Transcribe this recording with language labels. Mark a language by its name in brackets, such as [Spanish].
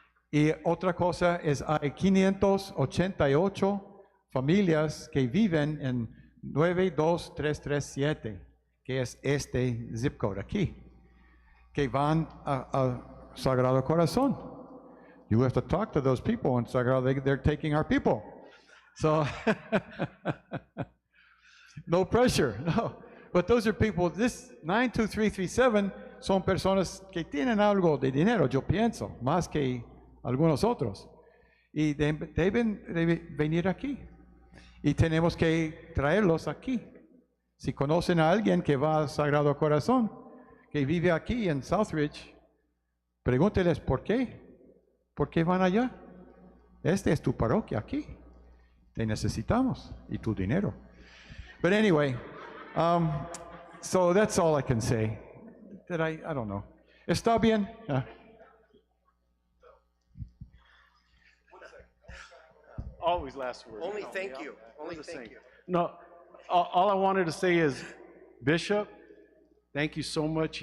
[Spanish] Y otra cosa es, hay 588 familias que viven en 92337, que es este zip code aquí, que van a Sagrado Corazón. [English] You have to talk to those people in Sagrado, they're taking our people. So, no pressure, no. But those are people, this 92337 [Spanish] son personas que tienen algo de dinero, yo pienso, más que algunos otros. Y deben venir aquí. Y tenemos que traerlos aquí. Si conocen a alguien que va a Sagrado Corazón, que vive aquí en Southridge, pregúnteles por qué. ¿Por qué van allá? Esta es tu parroquia aquí. Te necesitamos y tu dinero. [English] But anyway, so that's all I can say. I don't know. [Spanish] ¿Está bien? [English] Always last word. Only thank you. Only thank you. No, all I wanted to say is, Bishop, thank you so much.